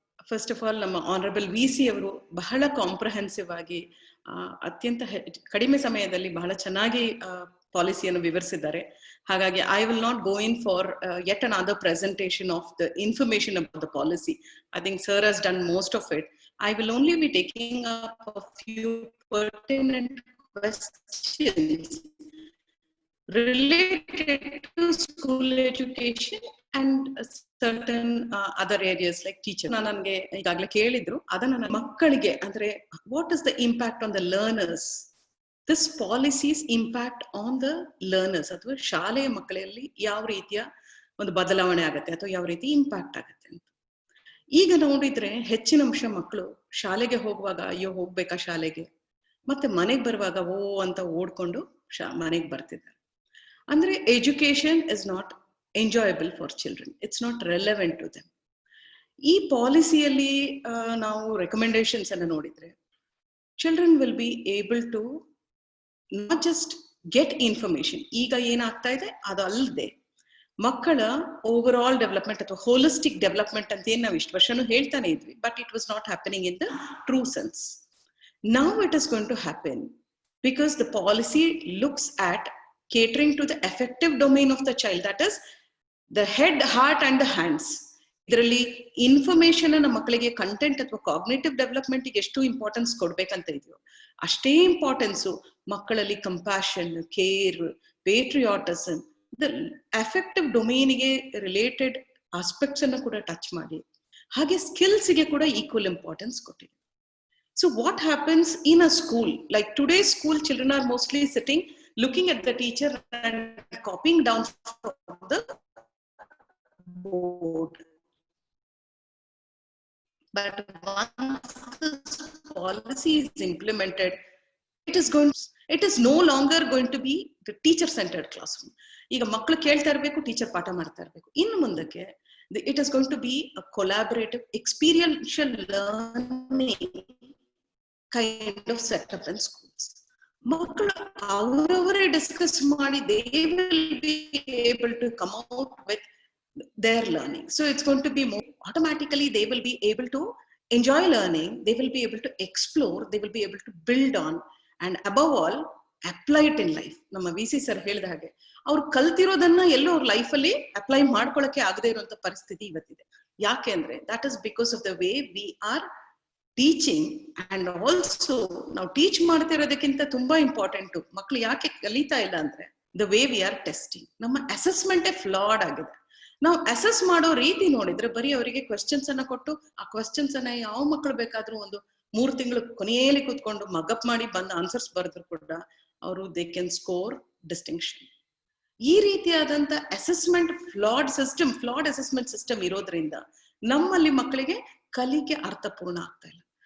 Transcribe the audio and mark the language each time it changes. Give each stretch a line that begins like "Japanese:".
English: first of all,
Kannada: ನಮ್ಮ honourable VC ಅವರು ಬಹಳ ಕಾಂಪ್ರಹೆನ್ಸಿವ್ ಆಗಿ ಅತ್ಯಂತ ಕಡಿಮೆ ಸಮಯದಲ್ಲಿ ಬಹಳ ಚೆನ್ನಾಗಿ ಪಾಲಿಸಿಯನ್ನು ವಿವರಿಸಿದ್ದಾರೆ. ಹಾಗಾಗಿ
English: I will not go in for yet another presentation of the information about the policy. I think sir has done most of it. I will only be taking up a few pertinent questions related to school education and certain other areas like teacher.
Kannada: ನನಗೆ ಈಗಾಗಲೇ ಕೇಳಿದ್ರು, ಅದನ್ನ ನನ್ನ ಮಕ್ಕಳಿಗೆ ಅಂದ್ರೆ
English: what is the impact on the learners,
Kannada: this policy's impact on the learners, ಅಥವಾ ಶಾಲೆಯ ಮಕ್ಕಳಲ್ಲಿ ಯಾವ ರೀತಿಯ ಒಂದು ಬದಲಾವಣೆ ಆಗುತ್ತೆ ಅಥವಾ ಯಾವ ರೀತಿ ಇಂಪ್ಯಾಕ್ಟ್ ಆಗುತ್ತೆ ಅಂತ. ಈಗ ನೋಡಿದ್ರೆ ಹೆಚ್ಚಿನ ಅಂಶ ಮಕ್ಕಳು ಶಾಲೆಗೆ ಹೋಗುವಾಗ ಅಯ್ಯೋ ಹೋಗ್ಬೇಕಾ ಶಾಲೆಗೆ, ಮತ್ತೆ ಮನೆಗೆ ಬರುವಾಗ ಓ ಅಂತ ಓಡ್ಕೊಂಡು ಮನೆಗೆ ಬರ್ತಿದ್ದಾರೆ.
English: ಅಂದ್ರೆ education is not enjoyable for children, it's not relevant to them.
Kannada: ಈ ಪಾಲಿಸಿಯಲ್ಲಿ ನಾವು ರೆಕಮೆಂಡೇಶನ್ಸ್ ಅನ್ನು ನೋಡಿದ್ರೆ,
English: Children will be able to not just get information.
Kannada: ಈಗ ಏನಾಗ್ತಾ ಇದೆ ಅದು ಅಲ್ಲದೆ ಮಕ್ಕಳ ಓವರ್ ಆಲ್ ಡೆವಲಪ್ಮೆಂಟ್ ಅಥವಾ ಹೋಲಿಸ್ಟಿಕ್ ಡೆವಲಪ್ಮೆಂಟ್ ಅಂತ ಏನ್ ನಾವು ಇಷ್ಟು ವರ್ಷನೂ ಹೇಳ್ತಾನೆ ಇದ್ವಿ,
English: But it was not happening in the true sense. Now it is going to happen because the policy looks at catering to the affective domain of the child, that is the head, heart and the hands.
Kannada: ಇದರಲ್ಲಿ information ನಮ್ಮ ಮಕ್ಕಳಿಗೆ content ಅಥವಾ cognitive development ಎಷ್ಟು importance ಕೊಡ್ಬೇಕಂತ ಇದೆಯೋ ಅಷ್ಟೇ importance ಮಕ್ಕಳಲ್ಲಿ compassion, care, patriotism, affective ಡೊಮೇನ್ಗೆ ರಿಲೇಟೆಡ್ ಆಸ್ಪೆಕ್ಟ್ಸ್ ಅನ್ನು ಕೂಡ ಟಚ್ ಮಾಡಿ, ಹಾಗೆ ಸ್ಕಿಲ್ಸ್ಗೆ ಕೂಡ ಈಕ್ವಲ್ ಇಂಪಾರ್ಟೆನ್ಸ್ ಕೊಟ್ಟಿದೆ.
English: So what happens in a school, like today's school, children are mostly sitting, looking at the teacher and copying down from the board. But once this policy is implemented, it is no longer going to be the teacher-centered classroom.
Kannada: ಈಗ ಮಕ್ಕಳು ಕೇಳ್ತಾ ಇರಬೇಕು, teacher ಪಾಠ ಮಾಡ್ತಾ ಇರಬೇಕು. ಇನ್ನು ಮುಂದಕ್ಕೆ
English: it is going to be a collaborative, experiential learning kind of setup in schools.
Kannada: ಮಕ್ಕಳು ಅವರವರೇ ಡಿಸ್ಕಸ್ ಮಾಡಿ
English: they will be able to come out with their learning. So it's going to be more automatically, they will be able to enjoy learning, they will be able to explore, they will be able to build on, and above all apply it in life.
Kannada: ನಮ್ಮ V C sir ಹೇಳಿದ ಹಾಗೆ ಅವ್ರು ಕಲ್ತಿರೋದನ್ನ ಎಲ್ಲೋ ಅವ್ರ ಲೈಫಲ್ಲಿ apply ಮಾಡ್ಕೊಳಕ್ಕೆ ಆಗದೆ ಇರುವಂತ ಪರಿಸ್ಥಿತಿ ಇವತ್ತಿದೆ. ಯಾಕೆ ಅಂದ್ರೆ
English: that is because of the way we are teaching, and also
Kannada: ನಾವು ಟೀಚ್ ಮಾಡ್ತಾ ಇರೋದಕ್ಕಿಂತ ತುಂಬಾ ಇಂಪಾರ್ಟೆಂಟ್ ಮಕ್ಳು ಯಾಕೆ ಕಲಿತಾ ಇಲ್ಲ ಅಂದ್ರೆ
English: the way we are testing.
Kannada: ನಮ್ಮ ಅಸೆಸ್ಮೆಂಟೇ ಫ್ಲಾಡ್ ಆಗಿದೆ. ನಾವು ಅಸೆಸ್ ಮಾಡೋ ರೀತಿ ನೋಡಿದ್ರೆ ಬರೀ ಅವರಿಗೆ ಕ್ವೆಶ್ಚನ್ಸ್ ಅನ್ನ ಕೊಟ್ಟು ಆ ಕ್ವೆಶ್ಚನ್ಸ್ ಅನ್ನ ಯಾವ ಮಕ್ಕಳು ಬೇಕಾದ್ರೂ ಒಂದು 3 ತಿಂಗಳು ಕೊನೆಯಲ್ಲಿ ಕೂತ್ಕೊಂಡು ಮಗಪ್ ಮಾಡಿ ಬಂದ ಆನ್ಸರ್ಸ್ ಬರೆದ್ರು ಕೂಡ ಅವರು
English: They can score distinction.
Kannada: ಈ ರೀತಿಯಾದಂತ ಅಸೆಸ್ಮೆಂಟ್ ಫ್ಲಾಡ್ ಅಸೆಸ್ಮೆಂಟ್ ಸಿಸ್ಟಮ್ ಇರೋದ್ರಿಂದ ನಮ್ಮಲ್ಲಿ ಮಕ್ಕಳಿಗೆ ಕಲಿಕೆ ಅರ್ಥಪೂರ್ಣ ಆಗ್ತಾ ಇಲ್ಲ.